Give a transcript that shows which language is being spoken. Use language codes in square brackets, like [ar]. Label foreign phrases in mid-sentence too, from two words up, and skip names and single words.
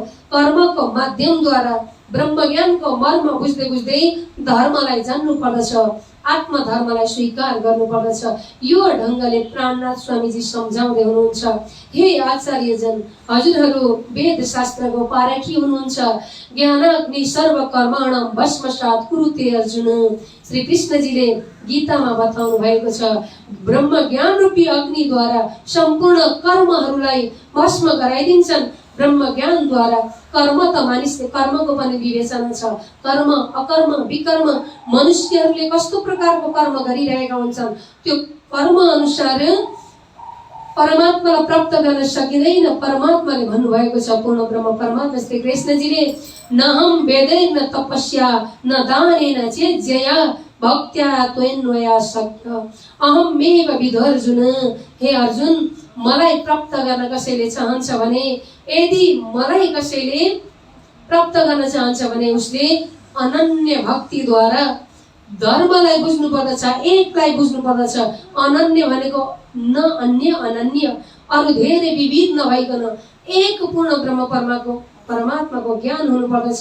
[ne] कर्मको माध्यमद्वारा ब्रह्मज्ञानको मर्म बुझ्दै बुझ्दै धर्मलाई जान्नु पर्दछ, आत्मधर्मलाई स्वीकार गर्नु पर्दछ। यो ढङ्गले प्राणनाथ स्वामीजी सम्झाउँदै हुनुहुन्छ। हे आचार्यजन, हजुरहरू वेद शास्त्रको पारखी हुनुहुन्छ। [sa] ज्ञानाग्नि सर्व कर्माणां भस्मसात् कुरुते अर्जुन। [ne] श्री कृष्णजीले गीतामा बताउनु भएको छ, ब्रह्म ज्ञान रूपी अग्निद्वारा सम्पूर्ण कर्महरूलाई भस्म गराइदिन्छन्। ब्रह्म ज्ञानद्वारा कर्म त मानिसले कर्मको पनि विवेचना छ। कर्म अकर्म विकर्म मनुष्यहरूले कस्तो प्रकारको कर्म गरिरहेका हुन्छन्, त्यो कर्म अनुसार परमात्मालाई प्राप्त गर्न सकिँदैन। परमात्माले भन्नुभएको छ, पूर्ण ब्रह्म परमात्मा श्री कृष्णजीले, [sa] न हम वेदैर्न तपस्या न दानेन चेज्जया भक्त्या त्वन्वया शक्य अहमेव विदर्जुन। [ne] हे अर्जुन, मलाई प्राप्त गर्न कसैले चाहन्छ भने, यदि मलाई कसैले प्राप्त गर्न चाहन्छ भने उसले अनन्य भक्तिद्वारा धर्मलाई बुझ्नु पर्दछ, एकलाई बुझ्नु पर्दछ। अनन्य भनेको न अन्य अनन्य, अरू धेरै विविध नभइकन एक पूर्ण ब्रह्म परमात्माको ज्ञान हुनु पर्दछ।